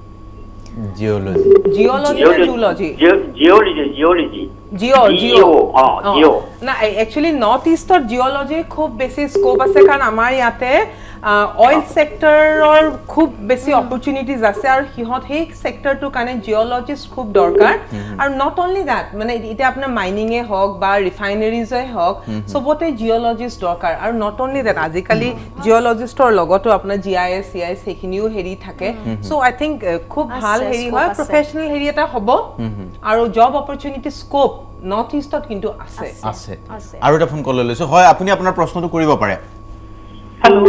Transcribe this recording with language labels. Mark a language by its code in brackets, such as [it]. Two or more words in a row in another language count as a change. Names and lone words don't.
[as] না একচুয়ালি নর্থ ইষ্টৰ জিঅ'লজি খুব বেছি স্কোপ আছে কাৰণ আমাৰ ইয়াতে [en] oil sector [as] খুব বেছি অপৰচুনিটিজ আছে আৰু সিহঁত সেই সেক্টৰটোৰ কাৰণে জিঅ'লজিষ্ট খুব দৰকাৰ আৰু [en] not only that [as] মানে এতিয়া আপোনাৰ মাইনিঙে হওক বা ৰিফাইনেৰিজে হওক চবতে জিঅ'লজিষ্ট দৰকাৰ আৰু [en] not only that [as] আজিকালি জিঅ'লজিষ্টৰ লগতো আপোনাৰ জিআইএছ চিআইএছ সেইখিনিও হেৰি থাকে [en] so I think [as] খুব ভাল হেৰি হয় প্ৰফেচনেল হেৰি এটা হ'ব আৰু [en] job opportunity scope [as] নৰ্থ ইষ্টত কিন্তু আছে আৰু এটা ফোন কল লৈ লৈছো হয় আপুনি আপোনাৰ প্ৰশ্নটো কৰিব পাৰে [en] হেল্ল'